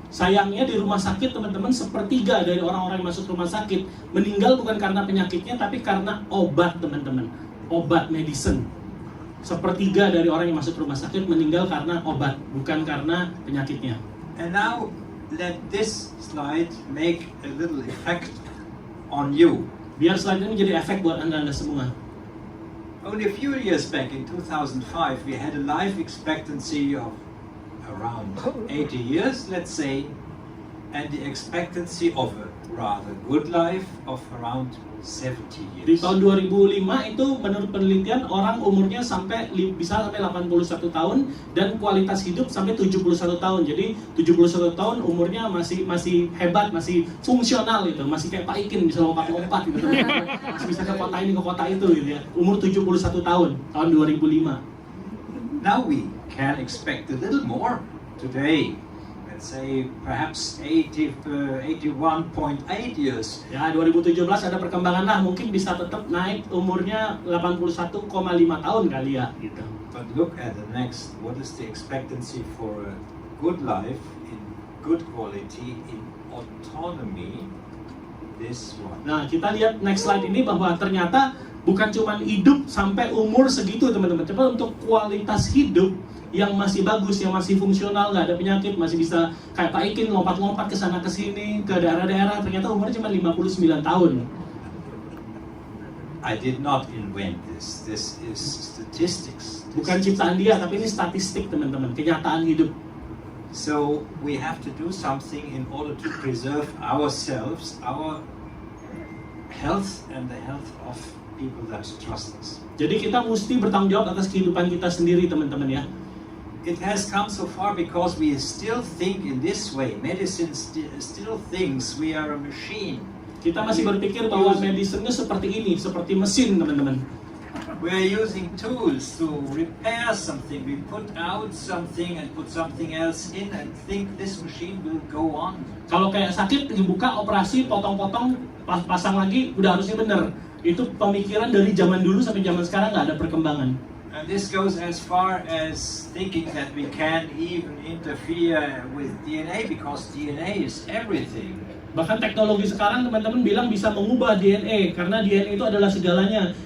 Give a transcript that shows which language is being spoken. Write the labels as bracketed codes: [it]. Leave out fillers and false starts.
[id] Sayangnya di rumah sakit teman-teman, 1/3 dari orang-orang yang masuk rumah sakit meninggal bukan karena penyakitnya, tapi karena obat teman-teman, obat medicine. 1/3 dari orang yang masuk rumah sakit meninggal karena obat, bukan karena penyakitnya. [en] And now let this slide make a little effect on you. [id] Biar slide ini menjadi efek buat anda semua. [en] Only a few years back in 2005 we had a life expectancy of around 80 years, let's say, and the expectancy of a rather good life of around 70 [id] Di [en] years. [id] tahun 2005 itu menurut penelitian orang umurnya bisa sampai 81 tahun dan kualitas hidup sampai 71 tahun. Jadi 71 tahun umurnya masih hebat, masih fungsional gitu, masih kayak Pak Ikin bisa lompat-lompat gitu. Masih bisa ke kota ini ke kota itu gitu ya. Umur 71 tahun 2005. [en] Now we can expect a little more today. Let's say perhaps 81.8 years. [id] Ya 2017 ada perkembangan lah, mungkin bisa tetap naik umurnya 81,5 tahun kali ya gitu. [en] But look at the next. What is the expectancy for a good life in good quality in autonomy? This one. [id] Nah kita lihat [en] next slide [id] ini bahwa ternyata bukan cuma hidup sampai umur segitu teman-teman, tapi untuk kualitas hidup yang masih bagus, yang masih fungsional, nggak ada penyakit, masih bisa kayak Pak Ikin lompat-lompat ke sana ke sini ke daerah-daerah, ternyata umurnya cuma 59 tahun. [en] I did not invent this. This is statistics. [id] Bukan ciptaan dia, tapi ini statistik teman-teman, kenyataan hidup. [en] So we have to do something in order to preserve ourselves, our health, and the health of people that trust us. [id] Jadi kita mesti bertanggung jawab atas kehidupan kita sendiri teman-teman ya. [en] It has come so far because we still think in this way. Medicine still thinks we are a machine. [id] Kita masih berpikir bahwa medicine-nya seperti ini, seperti mesin teman-teman. [en] We are using tools to repair something. We put out something and put something else in and think this machine will go on. [id] Kalau kayak sakit dibuka, operasi, potong-potong, pasang lagi, udah harusnya bener. Itu pemikiran dari zaman dulu sampai zaman sekarang nggak ada perkembangan. [en] And this goes as far as thinking that we can even interfere with DNA because DNA is everything. [id] Bahkan teknologi sekarang teman-teman bilang bisa mengubah DNA karena DNA itu adalah segalanya.